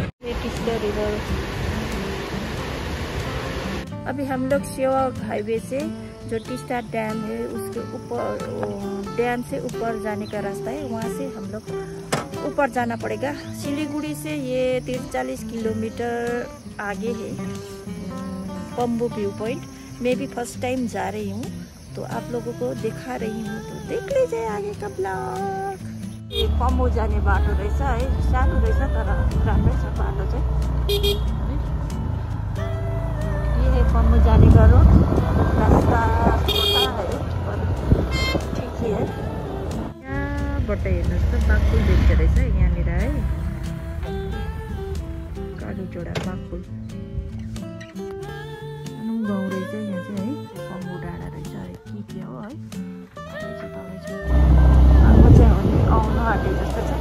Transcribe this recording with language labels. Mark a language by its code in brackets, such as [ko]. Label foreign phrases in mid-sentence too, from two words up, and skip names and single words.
[hi] रिवर अभी हम लोग सेवा हाईवे से जो टीस्टा डैम है उसके ऊपर, डैम से ऊपर जाने का रास्ता है, वहाँ से हम लोग ऊपर जाना पड़ेगा। सिलीगुड़ी से ये 43 किलोमीटर आगे है पम्बू व्यू पॉइंट। मैं भी [en] first time [hi] जा रही हूँ, तो आप लोगों को दिखा रही हूँ, तो देख लीजिए आगे का ब्लॉग। [ne] ये पम्बू जाने बाटो रहेछ है, सानो रहेछ तर राम्रै छ बाटो चाहिँ। [hi] ये है पम्बू जाने का रोड। रास्ता छोटा है पर ठीक ही है। [ne] यहाँबाट हेर्नुहोस् त बाघपुल देख्दो रहेछ यहाँनिर है, कालीझोडा बाघपुल गाउँ रहेछ यहाँ चाहिँ है। पम्बू डाँडा रहेछ है, के हो है। अब चाहिँ आउनु आँटे जस्तो छ।